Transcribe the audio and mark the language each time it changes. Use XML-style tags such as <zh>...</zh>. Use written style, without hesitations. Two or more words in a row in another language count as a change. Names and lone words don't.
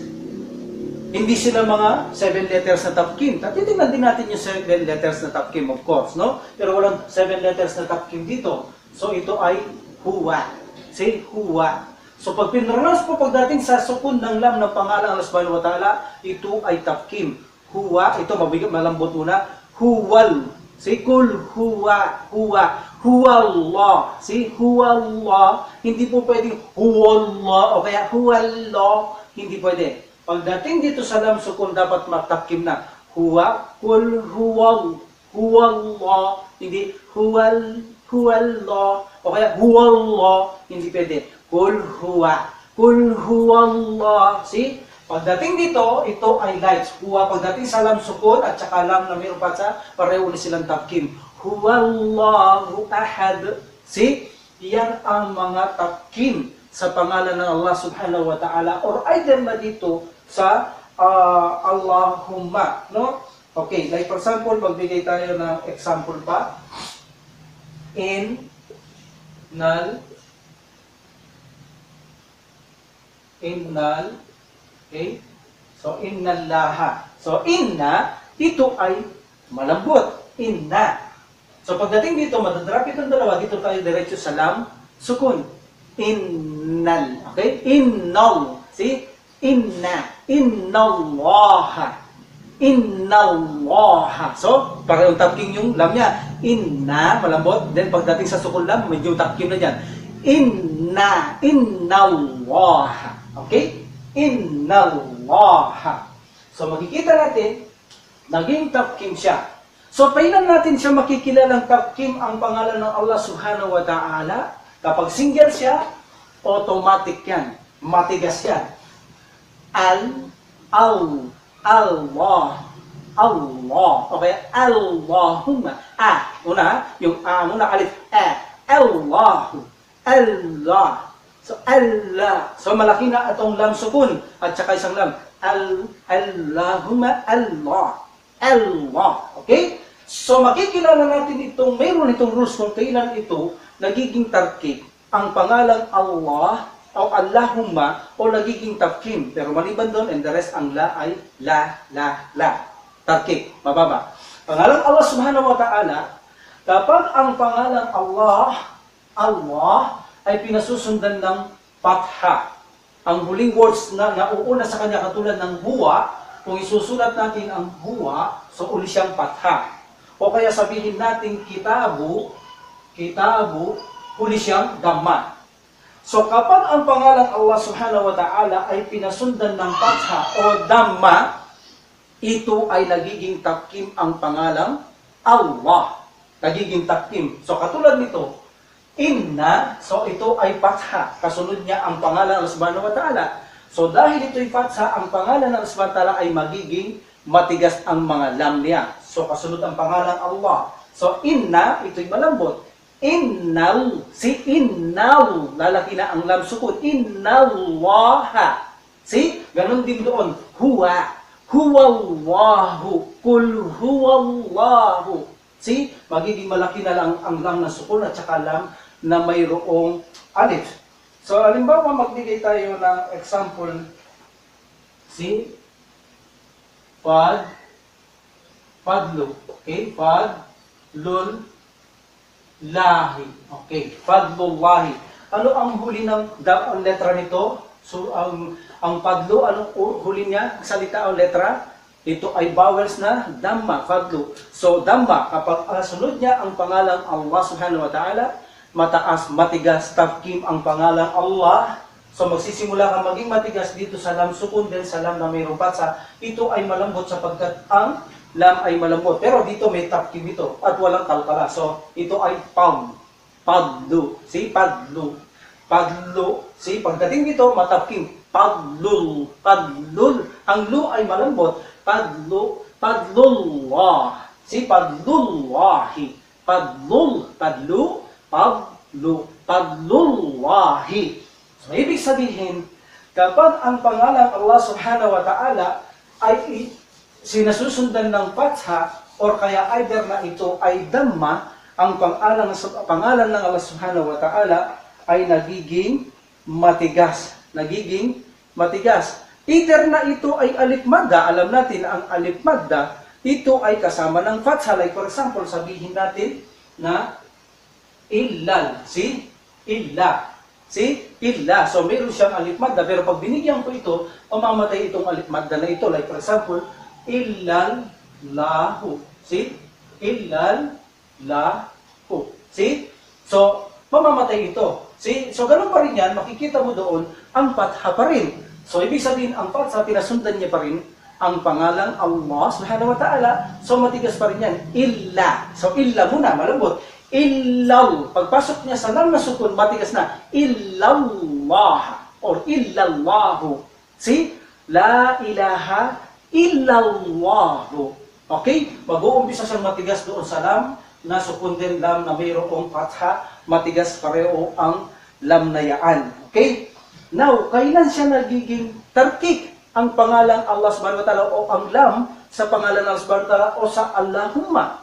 <tl>Hindi sila mga 7 letters na tafkhim. Titingnan din natin yung 7 letters na tafkhim,</tl> <en>of course,</en> <tl>no? Pero walang 7 letters na tafkhim dito. So ito ay huwa. See? Huwa. So pag pinronounce po pagdating sa sukun ng lam ng pangalan</tl> <ar>الله سبحانه وتعالى,</ar> <tl>ito ay tafkhim. Huwa. Ito mabigat, malambot una.</tl> <ar>هول. See? قل هو هو الله. See? هو الله.</ar> <tl>Hindi po pwedeng</tl> <ar>هو الله</ar> <tl>o kaya</tl> <ar>هو الله.</ar> <tl>Hindi pwede. Pagdating dito sa lam sukun, dapat matafkhim na.</tl> <ar>هو قل هو الله.</ar> <tl>Hindi huwal. Huwallah, o kaya huwallah, hindi pwede.</tl> <ar>قل هو الله.</ar> <en>See?</en> <tl>Pagdating dito, ito ay lights. Huwa, pagdating sa lam sukun at saka lam na mayroon pa sa pareho na silang tafkhim.</tl> <ar>هو الله أحد.</ar> <en>See?</en> <tl>Yan ang mga tafkhim sa pangalan ng</tl> <ar>الله سبحانه وتعالى</ar> <tl>or either na dito sa Allahumma. No?</tl> <en>Okay, like for example,</en> <tl>magbigay tayo ng example pa.</tl> <ar>إنّ ال. Okay?</ar> <tl>So, innallaha. So, inna, ito ay malambot. Inna. So, pagdating dito, madadrap itong dalawa, dito tayo diretso sa lam, sukun.</tl> <ar>إنّ ال. Okay? إنّ ال. See? إنّ إنّ الله. إنّ الله.</ar> <tl>So, parang tafkhim yung lam niya. Inna, malambot. Then, pagdating sa sukun lam, medyo tafkhim na dyan.</tl> <ar>إنّ إنّ الله. Okay? إنّ الله.</ar> <tl>So makikita natin, naging tafkhim siya. So kailan natin siya makikilalang tafkhim ang pangalan ng</tl> <ar>الله سبحانه وتعالى?</ar> <tl>Kapag single siya, automatic yan. Matigas yan. Allah.</tl> <ar>Okay? اللهم.</ar> <tl>Una, yung muna alif. Allahu. Allah. So, Allah. So, malaki na itong lam sukun. At saka isang lam.</tl> <ar>اللهم الله.</ar> <tl>Allah. Okay? So, makikilala natin itong, mayroon itong rules kung kailan ito nagiging tarkib. Ang pangalang Allah o Allahumma o nagiging tafkhim. Pero maliban doon,</tl> <en>and the rest,</en> <tl>ang la ay la. Tarkib. Mababa. Pangalang</tl> <ar>الله سبحانه وتعالى,</ar> <tl>kapag ang pangalang Allah ay pinasusundan ng fatha. Ang huling words na nauuna sa kanya katulad ng huwa, kung isusulat natin ang huwa, so uli siyang fatha. O kaya sabihin natin kitabu, uli siyang dhamma. So kapag ang pangalan</tl> <ar>الله سبحانه وتعالى</ar> <tl>ay pinasundan ng fatha o dhamma, ito ay nagiging tafkhim ang pangalang Allah. Nagiging tafkhim. So katulad nito, inna, so ito ay fatha. Kasunod niya ang pangalan ng</tl> <ar>الله سبحانه وتعالى.</ar> <tl>So dahil ito'y fatha, ang pangalan ng</tl> <ar>الله سبحانه وتعالى</ar> <tl>ay magiging matigas ang mga lam niya. So kasunod ang pangalan Allah. So inna, ito'y malambot. Innal, si innal, lalaki na ang lam sukun.</tl> <ar>إنّ الله.</ar> <tl>See? Ganon din doon.</tl> <ar>هو. هو الله قل هو الله.</ar> <en>See?</en> <tl>Magiging malaki na lang ang lam na sukun at saka lam na mayroong alif. So, halimbawa, magbigay tayo ng example.</tl> <en>See?</en> <ar>فضل. Okay? فضل الله. Okay. فضل الله.</ar> <tl>Ano ang huli ng letra nito? So, ang fadlu, anong huli niya? Salita o letra? Ito ay vowels na dhamma, fadlu. So, dhamma, kapag sunod niya ang pangalang</tl> <ar>الله سبحانه وتعالى,</ar> <tl>mataas, matigas, tafkhim ang pangalang Allah. So, magsisimula ka maging matigas dito sa lam sukun, din sa lam na mayroong patsa. Ito ay malambot sapagkat ang lam ay malambot. Pero dito may tafkhim ito at walang kalkala. So, ito ay padlu. See? Padlu.</tl> <en>See?</en> <tl>Pagdating dito, matafkhim. Padlul. Ang lu ay malambot.</tl> <ar>فضل الله. See? فضل الله. فضل الله.</ar> <tl>So, ibig sabihin, kapag ang pangalan</tl> <ar>الله سبحانه وتعالى</ar> <tl>ay sinasusundan ng fatha or kaya either na ito ay dhamma, ang pangalan ng</tl> <ar>الله سبحانه وتعالى</ar> <tl>ay nagiging matigas. Either na ito ay alif madda, alam natin ang alif madda, ito ay kasama ng fatha.</tl> <en>Like for example,</en> <tl>sabihin natin na illal. See? Illa. See? Illa. So, mayroon siyang alif madda. Pero pag binigyan ko ito, mamamatay itong alif madda na ito.</tl> <en>Like for example,</en> <ar>إلا الله. See? إلا الله.</ar> <en>See?</en> <tl>So, mamamatay ito. See? So, ganun pa rin yan. Makikita mo doon, ang fatha pa rin. So, ibig sabihin, ang fatha, pinasundan niya pa rin ang pangalan</tl> <ar>الله سبحانه وتعالى.</ar> <tl>So, matigas pa rin yan. Illa. So, illa muna, malambot. Illaw. Pagpasok niya sa lam na sukun, matigas na.</tl> <ar>إلا الله أو إلا الله. See? لا إله إلا الله.</ar> <tl>Okay? Mag-uumpisa siyang matigas doon sa lam, na sukun din lam na mayroong fatha, matigas pareho ang lam na yaan. Okay? Now, kailan siya nagiging tarkik ang pangalang</tl> <ar>الله سبحانه وتعالى</ar> <tl>o ang lam sa pangalan ng</tl> <ar>الله سبحانه وتعالى</ar> <tl>o sa Allahumma?</tl>